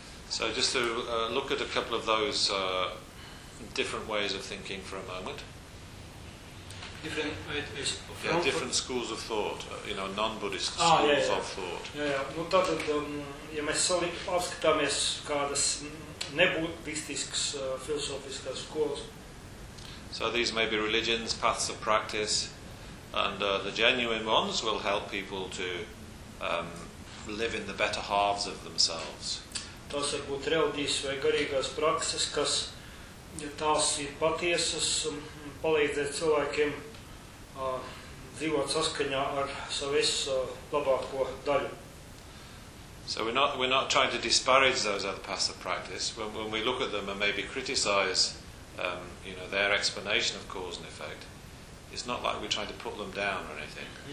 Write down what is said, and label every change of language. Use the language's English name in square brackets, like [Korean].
[English] So just to look at a couple of those different ways of thinking for a moment. Different schools of thought, you know, non-Buddhist schools of thought. [Latvian] Nu tātad, ja mēs apskatāmies kādas nebūtistiskas filosofiskas skolas, [English] so these may be religions, paths of practice, and the genuine ones will help people to live in the better halves of themselves. [Latvian] Tās var būt reliģijas vai garīgās prakses, kas, ja tās ir patiesas, palīdzēt cilvēkiem dzīvot saskaņā ar savas labāko daļu. [English] So we're not trying to disparage those other paths of practice. When we look at them and maybe criticize you know, their explanation of cause and effect. It's not like we're trying to put them down or anything.